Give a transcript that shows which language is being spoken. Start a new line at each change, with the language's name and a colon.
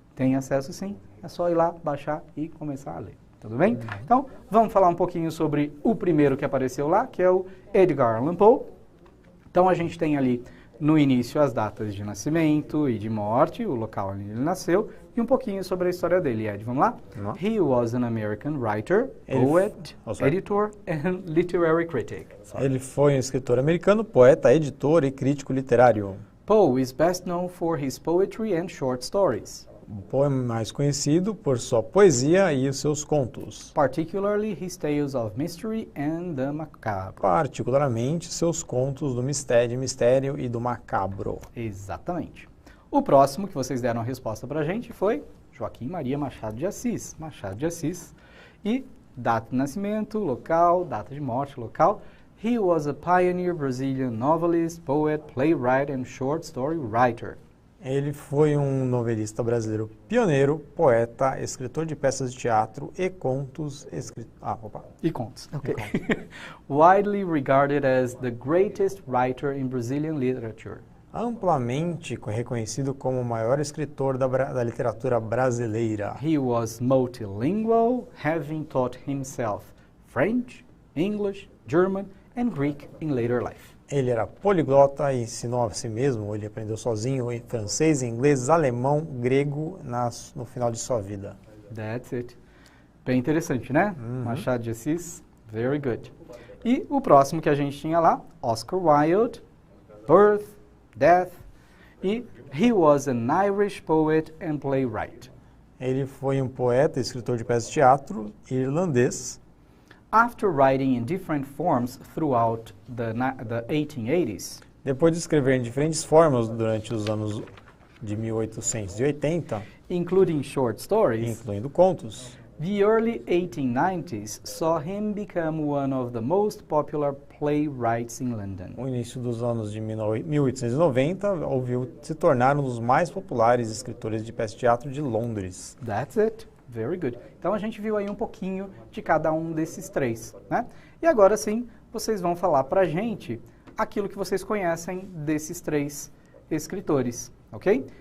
Portuguese: Tem acesso sim, é só ir lá, baixar e começar a ler. Tudo bem? Então, vamos falar um pouquinho sobre o primeiro que apareceu lá, que é o Edgar Allan Poe. Então, a gente tem ali no início as datas de nascimento e de morte, o local onde ele nasceu, e um pouquinho sobre a história dele, Ed. Vamos lá?
English: He was an American writer, poet, editor and literary critic.
Portuguese: Ele foi um escritor americano, poeta, editor e crítico literário.
English: Poe is best known for his poetry and short stories.
Portuguese: Poe é mais conhecido por sua poesia e os seus contos.
English: Particularly his tales of mystery and the macabre.
Portuguese: Particularmente seus contos do mistério e do macabro. Exatamente. O próximo que vocês deram a resposta para a gente foi Joaquim Maria Machado de Assis. Machado de Assis. E data de nascimento, local, data de morte, local.
English: He was a pioneer Brazilian novelist, poet, playwright and short story writer.
Portuguese: Ele foi um novelista brasileiro pioneiro, poeta, escritor de peças de teatro e contos. E contos. Okay.
English: Widely regarded as the greatest writer in Brazilian literature.
Portuguese: Amplamente reconhecido como o maior escritor da literatura brasileira.
English: He was multilingual, having taught himself French, English, German and Greek in later life.
Portuguese: Ele era poliglota e ensinou a si mesmo, ele aprendeu sozinho em francês, inglês, alemão, grego no final de sua vida.
English: That's it.
Portuguese: Bem interessante, né?
English: Machado de Assis, very good.
Portuguese: E o próximo que a gente tinha lá,
English: Oscar Wilde, birth, death, e he was an Irish poet and playwright.
Portuguese: Ele foi um poeta e escritor de peças de teatro irlandês.
English: After writing in different forms throughout the 1880s,
Portuguese: Depois de escrever em diferentes formas durante os anos de 1880,
English: including short stories,
Portuguese: incluindo contos,
English: the early 1890s saw him become one of the most popular playwrights in London.
Portuguese: o início dos anos de 1890 ouviu se tornar um dos mais populares escritores de peças de teatro de Londres.
English: That's it. Very good.
Portuguese: Então a gente viu aí um pouquinho de cada um desses três, né? E agora sim, vocês vão falar pra gente aquilo que vocês conhecem desses três escritores, ok?